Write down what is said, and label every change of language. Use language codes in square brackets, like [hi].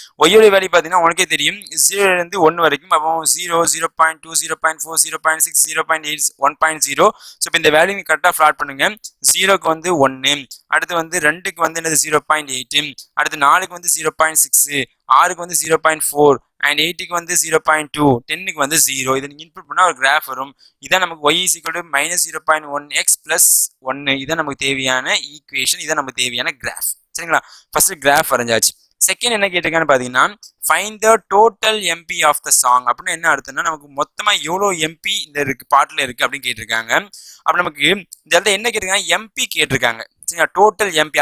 [ta] ஒய்யோட வேல்யூ பார்த்தீங்கன்னா உனக்கே தெரியும், 0லேருந்து 1 வரைக்கும். அப்போ 0 0.2 0.4 0.6 0.8 1.0. ஸோ இப்போ இந்த வேல்யூ நீங்கள் கரெக்டாக ஃப்ளாட் பண்ணுங்க. 0க்கு வந்து 1, அடுத்து வந்து 2க்கு வந்து என்னது 0.8, அடுத்து 4க்கு வந்து 0.6, 6க்கு வந்து 0.4 அண்ட் 8க்கு வந்து 0.2, 10க்கு வந்து 0. இதை நீங்கள் இன்புட் பண்ணால் ஒரு கிராஃப் வரும். [en] இதான் நமக்கு y is equal to -0.1x plus 1. [ta] இதான் நமக்கு தேவையான ஈக்குவேஷன், இதான் நமக்கு தேவையான கிராஃப். சரிங்களா? First graph வரைஞ்சாச்சு. செகண்ட் என்ன கேட்டிருக்கான்னு பார்த்தீங்கன்னா, find the total MP of the song. அப்படின்னு என்ன அர்த்தம்னா, நமக்கு மொத்தமாக எவ்வளோ எம்பி இந்த இருக்கு பாட்டில் இருக்குது அப்படின்னு கேட்டிருக்காங்க. அப்போ நமக்கு இந்த இடத்துல என்ன கேட்டிருக்காங்க, எம்பி கேட்டிருக்காங்க. சரிங்களா? Total MP.